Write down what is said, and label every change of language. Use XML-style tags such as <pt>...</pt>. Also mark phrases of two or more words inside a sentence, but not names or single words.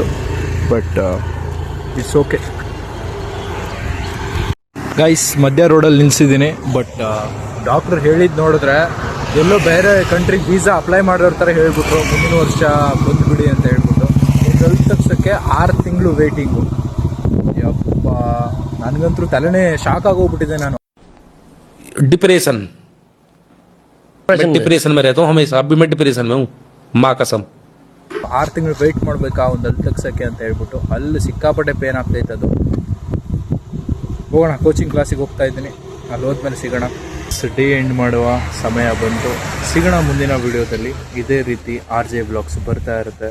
<en>But it's okay.</en> <kn>ಗೈಸ್ ಮಧ್ಯ ರೋಡಲ್ಲಿ ನಿಲ್ಲಿಸಿದ್ದೀನಿ. ಬಟ್ ಡಾಕ್ಟ್ರ್ ಹೇಳಿದ್ದು ನೋಡಿದ್ರೆ ಎಲ್ಲೋ ಬೇರೆ ಕಂಟ್ರಿಗೆ</kn> <en>visa apply</en> <kn>ಮಾಡೋರ ಥರ ಹೇಳ್ಬಿಟ್ರು. ಮುಂದಿನ ವರ್ಷ ಬಂದುಬಿಡಿ ಅಂತ ಹೇಳ್ಬಿಟ್ಟು. ಒಂದು ಹಲ್ಲು ತೆಗ್ಸೋಕ್ಕೆ 6 ತಿಂಗಳು ವೇಟಿಂಗು. ಯಪ್ಪ, ನನಗಂತೂ ತಲೆನೇ ಶಾಕ್ ಆಗೋಗ್ಬಿಟ್ಟಿದೆ. ನಾನು</kn> <hi>डिप्रेशन में रहता हूँ हमेशा. अभी मैं डिप्रेशन में हूँ, माँ कसम.</hi> <kn>6 ತಿಂಗಳು ವೆಯ್ಟ್ ಮಾಡಬೇಕಾ ಒಂದು ಹಲ್ಲು ತೆಗ್ಸೋಕ್ಕೆ ಅಂತ ಹೇಳ್ಬಿಟ್ಟು. ಅಲ್ಲಿ ಸಿಕ್ಕಾಪಟ್ಟೆ ಪೇನ್ ಆಗ್ತೈತೆ. ಅದು ಹೋಗೋಣ, ಕೋಚಿಂಗ್ ಕ್ಲಾಸಿಗೆ ಹೋಗ್ತಾ ಇದ್ದೀನಿ. ಅಲ್ಲಿ ಹೋದ್ಮೇಲೆ ಸಿಗೋಣ.</kn> <en>day end</en> <kn>ಮಾಡುವ ಸಮಯ ಬಂತು. ಸಿಗೋಣ ಮುಂದಿನ ವಿಡಿಯೋದಲ್ಲಿ. ಇದೇ ರೀತಿ RJ ಬ್ಲಾಗ್ಸ್ ಬರ್ತಾ ಇರುತ್ತೆ.</kn>